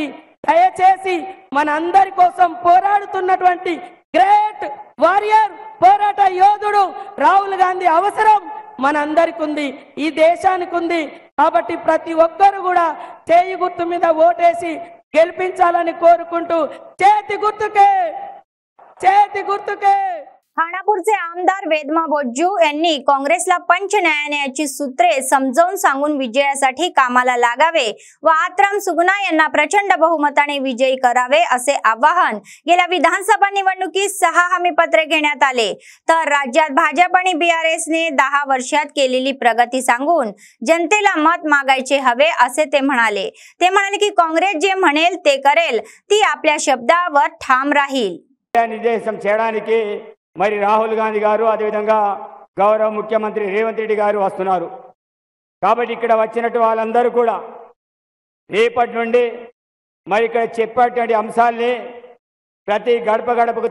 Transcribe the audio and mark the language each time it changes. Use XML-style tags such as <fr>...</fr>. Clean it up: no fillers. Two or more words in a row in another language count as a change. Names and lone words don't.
<te>దయచేసి మనందరి కోసం పోరాడుతున్నటువంటి</te> <en>great warrior,</en> <te>పోరాట యోధుడు రాహుల్ గాంధీ అవసరం మనందరికి ఉంది, ఈ దేశానికి ఉంది. కాబట్టి ప్రతి ఒక్కరు కూడా చేయి గుర్తు మీద ఓటేసి గెలిపించాలని కోరుకుంటू చేతి गुर्तुके</te> <mr>खानापूरचे आमदार वेदमा बोज्जू यांनी काँग्रेसला पंच न्यायालयाची सूत्रे समजावून सांगून विजयासाठी कामाला लागावे व आत्राम सुगुणा यांना प्रचंड बहुमताने विजयी करावे असे आवाहन गेल्या विधानसभा निवडणुकीत 6 हमीपत्रे घेण्यात आले. तर राज्यात भाजप आणि बीआरएसने 10 वर्षात केलेली प्रगती सांगून जनतेला मत मागायचे हवे असे ते म्हणाले. की काँग्रेस जे म्हणेल ते करेल, ती आपल्या शब्दावर ठाम राहील.</mr> <te>మరి రాహుల్ గాంధీ గారు అదేవిధంగా గౌరవ ముఖ్యమంత్రి రేవంత్ రెడ్డి గారు వస్తున్నారు. కాబట్టి ఇక్కడ వచ్చినట్టు వాళ్ళందరూ కూడా రేపటి నుండి మరి ఇక్కడ చెప్పేటువంటి అంశాల్ని ప్రతి గడప గడపకు</te>